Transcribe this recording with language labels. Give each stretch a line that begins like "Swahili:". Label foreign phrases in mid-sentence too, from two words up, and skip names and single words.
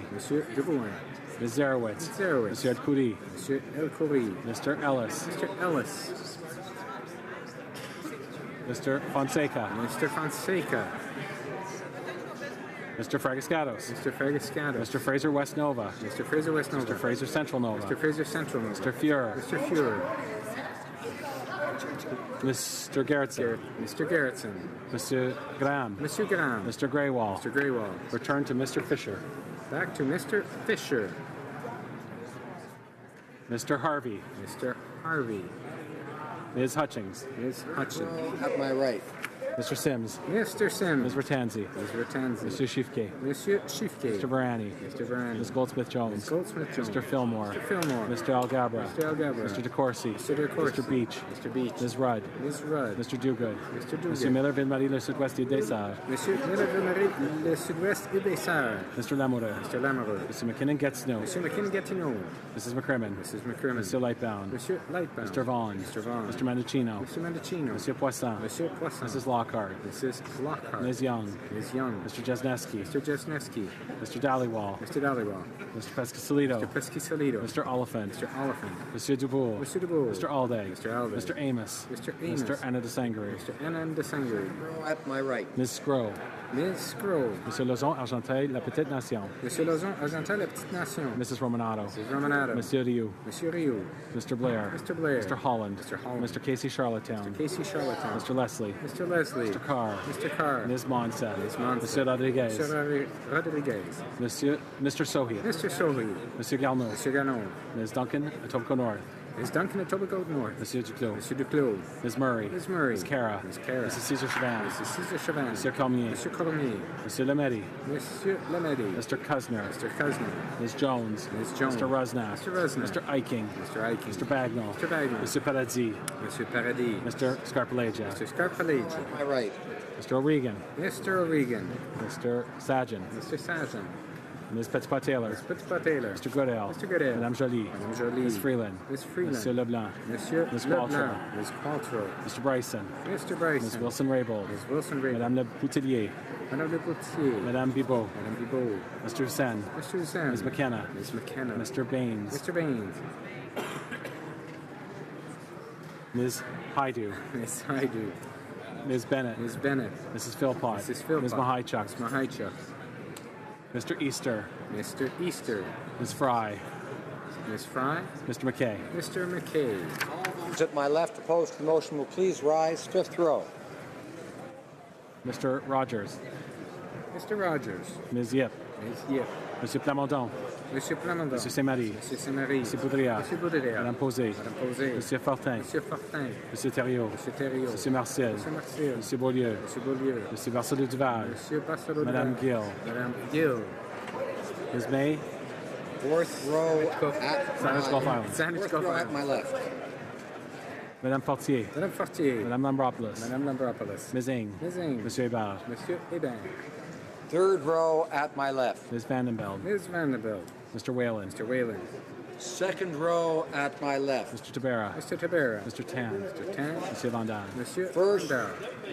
English: Monsieur Drouin. Ms. Zarowitz. Ms. Zarowitz. Monsieur Elkouri. Monsieur El Khoury. Mr. Ellis. Mr. Ellis. Mr. Fonseca. Mr. Fonseca. Mr. Fragascatos. Mr. Fragascatos. Mr. Fraser West Nova. Mr. Fraser West Nova. Mr. Fraser Central Nova. Mr. Fraser Central Nova. Mr. Fuhrer. Mr. Fuhrer. Mr. Gerritsen. Mr. Gerritsen. Mr. Graham. Mr. Graham. Mr. Greywall. Mr. Greywall. Return to Mr. Fisher. Back to Mr. Fisher. Mr. Harvey. Mr. Harvey. Ms. Hutchings. Ms. Hutchins. At my right. Mr. Sims. Mr. Sims. Ms. Ratanzi. Ms. Ratanzi. Mr. Shifke. Monsieur Shifke. Mr. Barani. Mr. Varani. Ms. Goldsmith-Jones. Ms. Goldsmith-Jones. Mr. Fillmore. Mr. Fillmore. Mr. Algabra. Mr. Algabra. Mr. DeCourcy. Mr. DeCourcy. Mr. Beach. Mr. Beach. Ms. Rudd. Ms. Rudd. Mr. Duguid. Mr. Duguid. Monsieur Miller Ville-Marie Le Sud-Ouest et Dessart. Monsieur Miller le Sud-Ouest et des Sarres. Mr. Lamoureux. Mr. Lamoureux. Mr. McKinnon-Gatineau. Monsieur McKinnon-Gatineau. Mrs. McCrimmon. Mrs. McCrimmon. Mr. Lightbound. Monsieur Lightbound. Mr. Vaughn. Mr. Vaughn. Mr. Mendocino. Mr. Mendocino. Monsieur Poisson. Monsieur Poisson. Mrs. Lockhart. Mrs. Lockhart. Ms. Young. Ms. Young. Mr. Jesneski. Mr. Jesneski. Mr. Dhaliwal. Mr. Dhaliwal. Mr. Pescasolido. Mr. Pescasolido. Mr. Oliphant. Mr. Oliphant. Monsieur Dubourg. Monsieur Dubourg. Mr. Alday. Mr. Alday. Mr. Amos. Mr. Amos. Mr. Anna de Sangre. Mr. Anand Desangri. At my right. Ms. Scrow. Ms. Scroll. Monsieur Lozon, Argenteuil, La Petite Nation. Monsieur Lozon, Argentin, La Petite Nation. Mrs. Romanato. Mrs. Romanato. Monsieur Rioux. Monsieur Rioux. Mr. Blair. Mr. Blair. Mr. Holland. Mr. Holland. Mr. Casey Charlottetown. Mr. Casey Charlottetown. Mr. Leslie. Mr. Leslie. Mr. Carr. Mr. Carr. Ms. Monson. Ms. Monson. Monsieur Rodriguez. Mr. Rodriguez. Mr. Sohi. Mr. Sohi. Monsieur Garneau. Mr. Garneau. Ms. Duncan, Etobicoke North. Ms. Duncan, Etobicoke North. Monsieur Duclos. Monsieur Duclos. Ms. Murray. Ms. Murray. Ms. Cara. Ms. Cara. Mrs. Cesar Chavan. Mrs. Cesar Chavan. Monsieur Cormier. Monsieur Cormier. Monsieur Lemedy. Monsieur Lemedy. Mr. Kuzner. Mr. Kuzner. Ms. Jones. Ms. Jones. Mr. Rusnak. Mr. Rusnak. Mr. Eiking. Mr. Eiking. Mr. Bagnall. Mr. Bagnall. Monsieur Paradis. Monsieur Paradis. Mr. Scarpalagia. Mr. Scarpalagia. At my right. Mr. O'Regan. Mr. O'Regan. Mr. Sajan. Mr. Sajan. Ms. Petitpas Taylor. Ms. Petitpas Taylor. Mr. Goodale. Mr. Goodale. Madame Jolie. Madame Jolie. Ms. Freeland. Ms. Freeland. Monsieur Leblanc. Monsieur Ms. Leblanc. Qualtrough. Ms. Qualtrough. Mr. Bryson. Mr. Bryson. Ms. Wilson-Raybould. Ms. Wilson-Raybould. Madame Le Boutillier. Madame Le Boutier. Madame Bibot. Madame Bibot. Mr. Hussein. Mr. Hussein. Ms. McKenna. Ms. McKenna. Mr. Baines. Mr. Baines. Ms. Haidu. Ms. Haidu. Ms. Bennett. Ms. Bennett. Mrs. Philpott. Mrs. Philpott. Ms. Mahaichuk. Ms. Mahaichuk. Mr. Easter. Mr. Easter. Ms. Fry. Ms. Fry. Mr. McKay. Mr. McKay. Those at my left opposed to the motion will please rise. Fifth row. Mr. Rogers. Mr. Rogers. Ms. Yip. Ms. Yip. Monsieur Plamondon. Monsieur Plamondon. Monsieur Saint-Marie. Monsieur Saint-Marie. Monsieur Boudriard. Monsieur Boudriard. Madame Posé. Madame Posé. Monsieur Fortin. Monsieur Fortin. Monsieur Thériault. Monsieur Thériault. Monsieur Martial. Monsieur Martial. Monsieur Beaulieu. Monsieur Beaulieu. Monsieur Barcelot Duval. Monsieur Barcelot Madame Gill. Madame Gill. Ms. May. Fourth row at Sandwich Gulf Islands. Sandwich Gulf row at Islands. my left. Madame Fortier. Madame Fortier. Madame Lambropoulos. Madame Lambropoulos. Ms. Ing. Ms. Ing. Monsieur Hébert. Monsieur Hébert. Third row at my left. Ms. Vandenbeld. Ms. Vanderbilt. Mr. Whalen. Mr. Whalen. Second row at my left. Mr. Tabera. Mr. Tabera. Mr. Tan. Mr. Tan. Monsieur Van Damme. Monsieur First Van Damme.